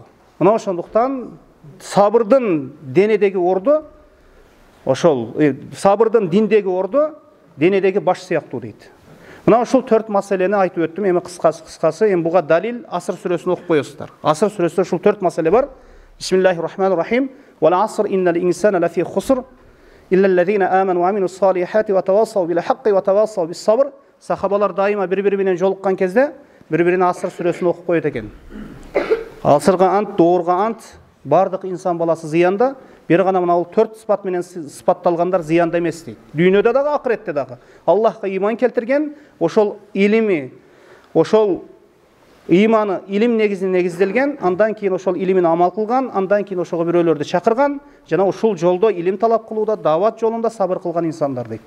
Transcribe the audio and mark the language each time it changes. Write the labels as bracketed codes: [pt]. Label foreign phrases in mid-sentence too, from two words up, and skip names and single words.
[ky] Мына ошондуктан сабырдын денедеги орду, ошол сабырдын диндеги орду денедеги баш сыяктуу дейт. Мына ушул 4 маселени айтып өттүм. Эми кыскасы, эми буга далил Аср сүрөсүн окуп коесуздар. Аср сүрөсүндө ушул 4 маселе бар. [ar] بسم الله الرحمن الرحيم. والعصر إن الإنسان لفي خسر إلا الذين آمنوا وعملوا الصالحات وتواصوا بالحق وتواصوا بالصبر. [ky] Сахабалар дайыма бири-бири менен жолуккан кезде бири-бирине Аср сүрөсүн окуп коет экен. Асырга ант, доорга ант, бардык инсан баласы зыянда. Бир гана мына 4 сыпат менен сыпатталгандар зыянда эмес дейт. Дүйнөдө дагы, акыретте дагы. Аллахка иман келтирген, ошол илими, ошол иманы илим негизине негизделген, андан кийин ошол илимин амал кылган, андан кийин ошого бирөөлөрдү чакырган, жана ушул жолдо илим талап кылууда, даават жолунда сабыр кылган инсандар дейт.